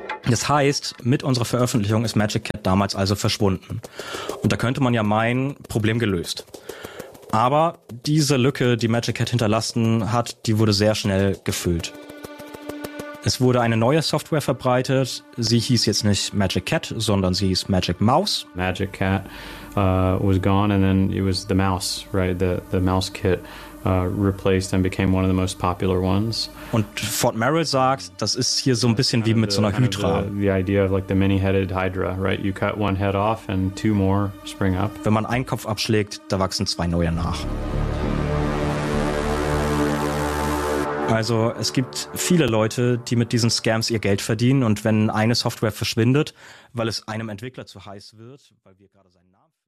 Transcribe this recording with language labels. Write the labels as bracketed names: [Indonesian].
[German] Das heißt, mit unserer Veröffentlichung ist Magic Cat damals also verschwunden. Und da könnte man ja meinen, Problem gelöst. Aber diese Lücke, die Magic Cat hinterlassen hat, die wurde sehr schnell gefüllt. Es wurde eine neue Software verbreitet. Sie hieß jetzt nicht Magic Cat, sondern sie hieß Magic Mouse. [English] Magic Cat was gone and then it was the mouse, right? The mouse kit replaced and became one of the most popular ones. [German] Und Fort Merrill sagt, das ist hier so ein bisschen wie mit so einer Hydra. [English] The idea of like the many-headed Hydra, right? You cut one head off and two more spring up. [German] Wenn man einen Kopf abschlägt, da wachsen zwei neue nach. Also es gibt viele Leute, die mit diesen Scams ihr Geld verdienen. Und wenn eine Software verschwindet, weil es einem Entwickler zu heiß wird, weil wir gerade seinen Namen vielleicht.